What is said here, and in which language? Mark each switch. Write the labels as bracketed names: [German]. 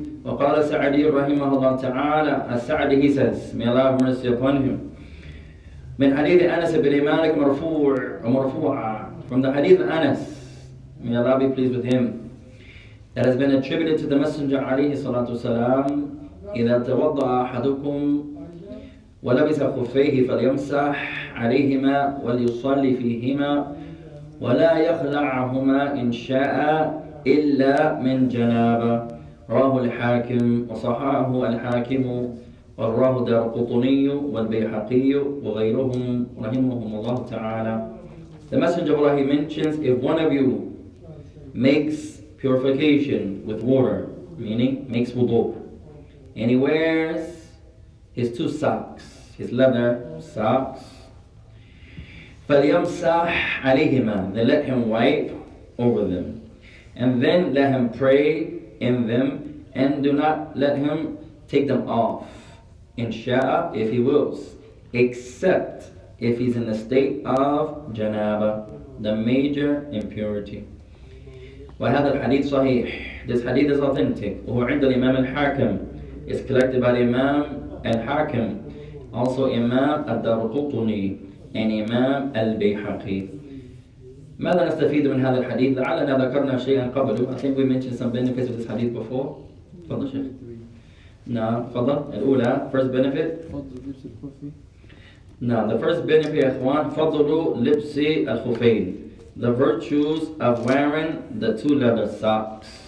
[Arabic] وقال سعدي رحمه الله تعالى, السعدي [English] he says, may Allah have mercy upon him, [Arabic] من حديث أنس بن مالك مرفوعا, [English] from the hadith of Anas, may Allah be pleased with him, that has been attributed to the Messenger [Arabic] عليه الصلاة والسلام, إذا توضأ أحدكم ولبس خفيه فليمسح عليهما وليصلي فيهما ولا يخلعهما إن شاء إلا من جنابة. رواه الحاكم وصححه الحاكم ورواه الدارقطني والبيهقي وغيرهم رحمهم الله تعالى. [English] The Messenger of Allah, he mentions, if one of you makes purification with water, meaning makes wudu, and he wears his two socks, his leather socks, [Arabic] فَلْيَمْسَحْ عَلَيْهِمَا, [English] then let him wipe over them, and then let him pray in them, and do not let him take them off, insha'a, if he wills, except if he's in the state of janaba, the major impurity. [Arabic] وهذا الحديث صحيح, [English] this hadith is authentic, [Arabic] وهو عند الإمام الحاكم, [English] it's collected by the Imam Al-Hakim, also Imam Al-Darqutni, and Imam Al-Bayhaqi. [Arabic] ماذا نستفيد من هذا الحديث؟ لعلنا ذكرنا شيئا قبله. [English] I think we mentioned some benefits of this hadith before. [Arabic] تفضل شيخ. نعم تفضل. [English] الأولى first benefit. [Arabic] فضل لبس الخف. [English] Now the first benefit [Arabic] يا إخوان فضل لبس الخفين. [English] The virtues of wearing the two leather socks.